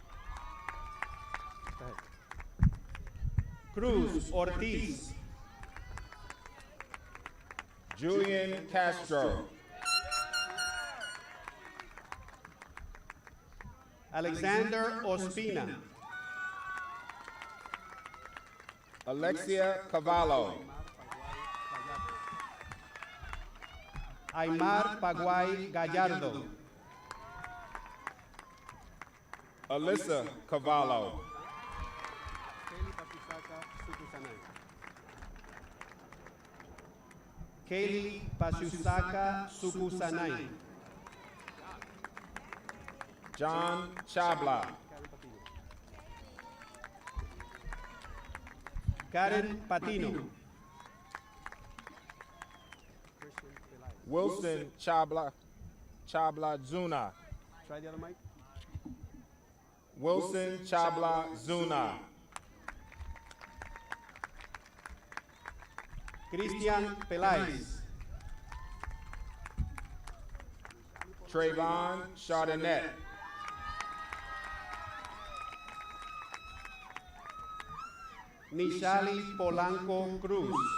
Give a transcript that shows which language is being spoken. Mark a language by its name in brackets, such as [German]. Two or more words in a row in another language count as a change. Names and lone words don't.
[English] Cruz Ortiz. Julian Castro. Alexander Ospina. Alexia Cavallo. Aymar Paguay Gallardo. Alyssa Cavallo. Kaylee Pasusaka Sukusanay. John Chabla. Karen Patino. Wilson Chabla Zuna. Try the other mic. Wilson Chabla Zuna. Cristian Peláez. Trayvon Chardonnette. Nishali Polanco Cruz.